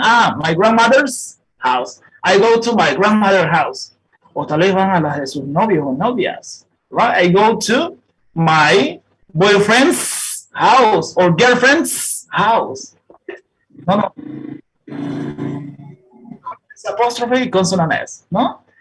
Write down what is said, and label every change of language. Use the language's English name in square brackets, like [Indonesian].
[English] Ah, my grandmother's house. I go to my grandmother's house. [Spanish] O tal vez van a las de sus novios o novias. [English] Right? I go to my boyfriend's house or girlfriend's house. [Spanish] No, no. Es apóstrofe y consonantes, ¿no?